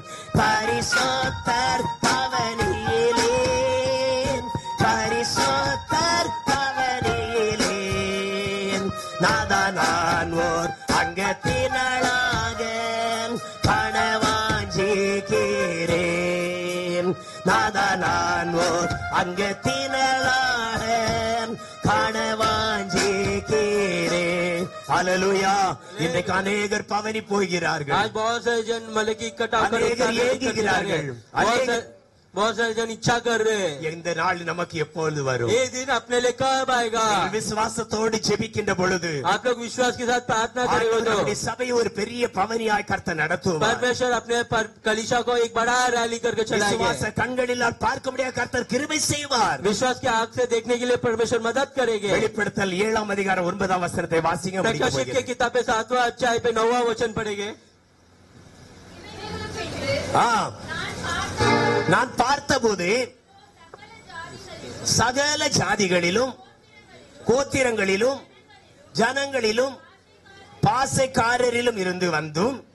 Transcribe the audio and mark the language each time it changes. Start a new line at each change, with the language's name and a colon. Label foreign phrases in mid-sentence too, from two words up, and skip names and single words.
Tamil: பரிசுத்தர் பவனியிலே பரிசுத்தர் பவனியிலே நாதா நான் ஓர் அங்கத்தினளாக காணவாஞ்சிக்கிறேன். நாதா நான் ஓர் அங்கத்தினளாக காணவாஞ்சிக்கிறேன். ஹல்லேலூயா. இன்றைக்கு அநேகர் பவனி போகிறார்கள்.
Hindi: आज बहुत सारे जन मलक की इकट्ठा कर
Tamil: अनेक ஏங்குகிறார்கள்.
Hindi: बहुत सारे जन इच्छा कर रहे हैं
Tamil: இந்த நாள் நமக்கு எப்பொழுது வரும்?
Hindi: ये दिन अपने लिए कब आएगा?
Tamil: விசுவாசத்தோடு ஜெபிக்கின்ற பொழுது
Hindi: आप लोग विश्वास के साथ प्रार्थना करेंगे तो
Tamil: நம்முடைய சபையை ஒரு பெரிய பவனியாய் கர்த்தர் நடத்துவார்.
Hindi: परमेश्वर अपने कलीसिया को एक बड़ा रैली करके चलाएंगे.
Tamil: விசுவாச கண்களினால் பார்க்க முடியாத கர்த்தர் கிருபை செய்வார்.
Hindi: विश्वास के आंख से देखने के लिए परमेश्वर मदद करेंगे.
Tamil: வெளிப்படுத்தல் 7 அதிகாரம் 9 வசனத்தை வாசிங்க.
Hindi: प्रकाशित के किताब पे 7वां अध्याय पे 9वां वचन पढ़ेंगे.
Tamil: நான் பார்த்தபோது சகல ஜாதிகளிலும் கோத்திரங்களிலும் ஜனங்களிலும் பாசைக்காரரிலும் இருந்து வந்தும்